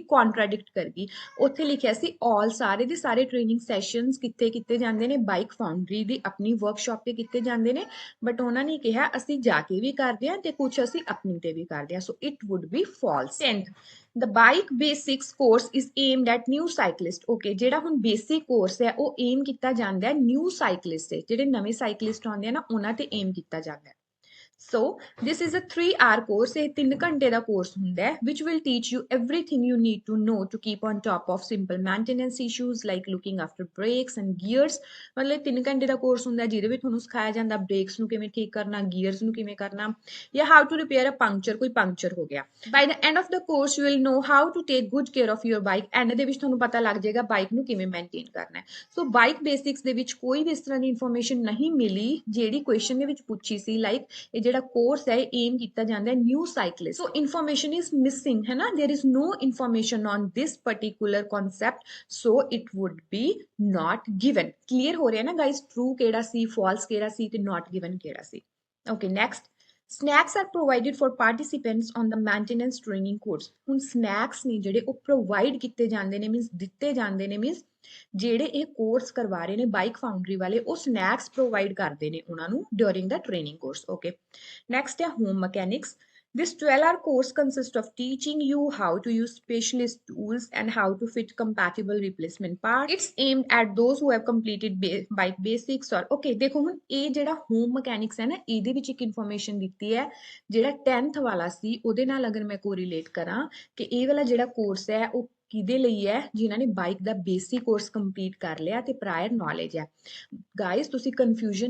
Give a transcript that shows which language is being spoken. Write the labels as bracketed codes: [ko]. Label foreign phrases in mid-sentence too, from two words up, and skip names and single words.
[pa] ਕੰਟਰਾਡਿਕਟ ਕਰਗੀ ਉੱਥੇ ਲਿਖਿਆ ਸੀ ਆਲ ਸਾਰੇ ਦੇ ਸਾਰੇ [en] training sessions [pa] ਕਿੱਥੇ ਕੀਤੇ ਜਾਂਦੇ ਨੇ ਬਾਈਕ ਫਾਊਂਡਰੀ ਦੀ ਆਪਣੀ ਵਰਕਸ਼ਾਪ ਤੇ ਕੀਤੇ ਜਾਂਦੇ ਨੇ ਬਟ ਉਹਨਾਂ ਨੇ ਕਿਹਾ ਅਸੀਂ ਜਾ ਕੇ ਵੀ ਕਰਦੇ ਹਾਂ ਤੇ ਕੁਝ ਅਸੀਂ ਆਪਣੀ ਤੇ ਵੀ ਕਰਦੇ ਹਾਂ [en] so it would be false 10th the bike basics course is aimed at new cyclist okay [pa] ਜਿਹੜਾ ਹੁਣ ਬੇਸਿਕ ਕੋਰਸ ਹੈ ਉਹ ਏਮ ਕੀਤਾ ਜਾਂਦਾ ਹੈ [en] new cyclist [pa] ਤੇ ਜਿਹੜੇ ਨਵੇਂ ਸਾਈਕਲਿਸਟ ਆਉਂਦੇ ਆ ਨਾ ਉਹਨਾਂ ਤੇ ਏਮ ਕੀਤਾ ਜਾਂਦਾ ਹੈ [en] So this is a 3-hour course [pa] ਇਹ 3 ਘੰਟੇ ਦਾ ਕੋਰਸ ਹੁੰਦਾ ਹੈ [en] which will teach you everything you need to know to keep on top of simple maintenance issues like looking after brakes and gears [pa] ਮਤਲਬ 3 ਘੰਟੇ ਦਾ ਕੋਰਸ ਹੁੰਦਾ ਜਿਹਦੇ ਵਿੱਚ ਤੁਹਾਨੂੰ ਸਿਖਾਇਆ ਜਾਂਦਾ ਬ੍ਰੇਕਸ ਨੂੰ ਕਿਵੇਂ ਠੀਕ ਕਰਨਾ ਗੀਅਰਸ ਨੂੰ ਕਿਵੇਂ ਕਰਨਾ ਜਾਂ [en] how to repair a puncture [pa] ਕੋਈ ਪੰਕਚਰ ਹੋ ਗਿਆ [en] by the end of the course you will know how to take good care of your bike [pa] ਐਂਡ ਦੇ ਵਿੱਚ ਤੁਹਾਨੂੰ ਪਤਾ ਲੱਗ ਜਾਏਗਾ ਬਾਈਕ ਨੂੰ ਕਿਵੇਂ ਮੇਨਟੇਨ ਕਰਨਾ ਹੈ ਸੋ ਬਾਈਕ ਬੇਸਿਕਸ ਦੇ ਵਿੱਚ ਕੋਈ ਵੀ ਇਸ ਤਰ੍ਹਾਂ ਦੀ ਇਨਫੋਰਮੇਸ਼ਨ ਨਹੀਂ ਮਿਲੀ ਜਿਹੜੀ ਕੁਐਸਚਨ ਦੇ ਵਿੱਚ ਪੁੱਛੀ ਸੀ ਲਾਈਕ ਇਹ ਜਿਹੜਾ ਕੋਰਸ ਹੈ ਏਮ ਕੀਤਾ ਜਾਂਦਾ ਹੈ [en] new cyclist so information is missing [pa] ਹੈ [en] ਨਾ there is no information on this particular concept so it would be not given [pa] ਕਲੀਅਰ ਹੋ ਰਿਹਾ ਨਾ ਗਾਇਸ ਟਰੂ ਕਿਹੜਾ ਸੀ ਫਾਲਸ ਕਿਹੜਾ ਸੀ ਤੇ [en] not given [pa] ਕਿਹੜਾ ਸੀ [en] okay next snacks are provided for participants on the maintenance training course [pa] ਹੁਣ snacks ਨੇ ਜਿਹੜੇ ਉਹ ਪ੍ਰੋਵਾਈਡ ਕੀਤੇ ਜਾਂਦੇ ਨੇ ਮੀਨਸ ਦਿੱਤੇ ਜਾਂਦੇ ਨੇ ਮੀਨਸ ਜਿਹੜੇ ਇਹ ਕੋਰਸ ਕਰਵਾ ਰਹੇ ਨੇ ਬਾਈਕ ਫਾਊਂਡਰੀ ਵਾਲੇ ਉਹ [en] snacks provide [pa] ਕਰਦੇ ਨੇ ਉਹਨਾਂ ਨੂੰ [en] during the training course okay next [pa] ਹੈ ਹੋਮ ਮਕੈਨਿਕਸ [en] This 12-hour course consists of teaching you how to use specialist tools and how to fit compatible replacement parts. It's aimed at those who have completed bike basics or okay [pa] ਦੇਖੋ ਹੁਣ ਇਹ ਜਿਹੜਾ ਹੋਮ ਮਕੈਨਿਕਸ ਹੈ ਨਾ ਇਹਦੇ ਵਿੱਚ ਇੱਕ ਇਨਫੋਰਮੇਸ਼ਨ ਦਿੱਤੀ ਹੈ ਜਿਹੜਾ 10th ਵਾਲਾ ਸੀ ਉਹਦੇ ਨਾਲ ਅਗਰ ਮੈਂ ਕੋਰੀਲੇਟ ਕਰਾਂ ਕਿ ਇਹ ਵਾਲਾ ਜਿਹੜਾ ਕੋਰਸ ਹੈ ਉਹ ਕਿਹਦੇ ਲਈ ਹੈ ਜਿਨ੍ਹਾਂ ਨੇ ਬਾਈਕ ਦਾ ਬੇਸਿਕ ਕੋਰਸ ਕੰਪਲੀਟ ਕਰ ਲਿਆ ਤੇ [en] prior knowledge [pa] ਹੈ ਗਾਇਸ ਤੁਸੀਂ ਕਨਫਿਊਜ਼ਨ